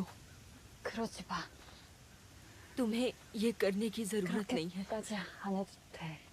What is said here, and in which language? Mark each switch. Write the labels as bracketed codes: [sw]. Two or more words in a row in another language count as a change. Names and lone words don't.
[ko] 그러지 마. [hi] तुम्हें ये करने की जरूरत नहीं है। [ko] 그렇게까지 안 해도 돼.